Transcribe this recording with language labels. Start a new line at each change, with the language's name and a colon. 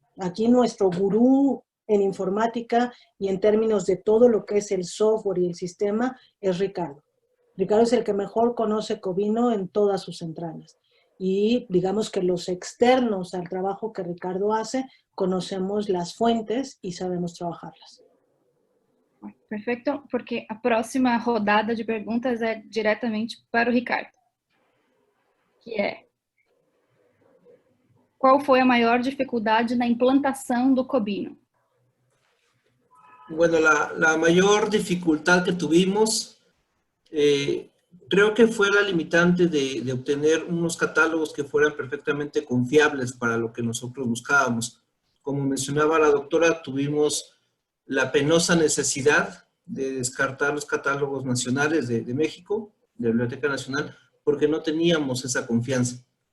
Spanish: Aquí nuestro gurú en informática y en términos de todo lo que es el software y el sistema es Ricardo. Ricardo es el que mejor conoce Covino en todas sus entrañas. Y digamos que los externos al trabajo que Ricardo hace, conocemos las fuentes y sabemos trabajarlas.
Portuguese: Perfeito, porque a próxima rodada de perguntas é diretamente para o Ricardo, que é: qual foi a maior dificuldade na implantação do Covino?
Spanish: Bueno, la mayor dificultad que tuvimos, creo que fue la limitante de obtener unos catálogos que fueran perfectamente confiables para lo que nosotros buscábamos. Como mencionaba la doctora, tuvimos la penosa necesidad de descartar los catálogos nacionales de México, de la Biblioteca Nacional, porque no teníamos esa confianza.